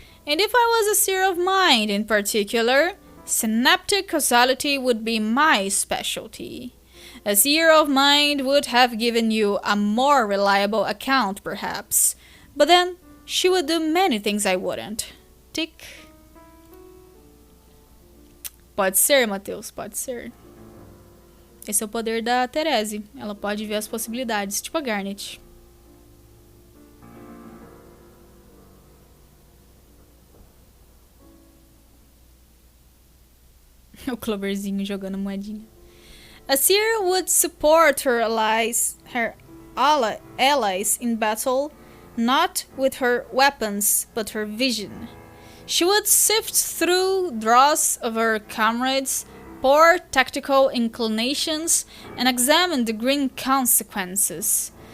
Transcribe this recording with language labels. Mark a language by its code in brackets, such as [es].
[en] And if I was a seer of mind in particular, synaptic causality would be my specialty. A seer of mind would have given you a more reliable account, perhaps. But then, she would do many things I wouldn't. Tick. [pt] Pode ser, Matheus, pode ser. Esse é o poder da Therese. Ela pode ver as possibilidades, tipo a Garnet. O Cloverzinho jogando moedinha. [en] A seer would support her allies in battle, not with her weapons, but her vision. She would sift through dross of her comrades' poor tactical inclinations and examine the grim consequences.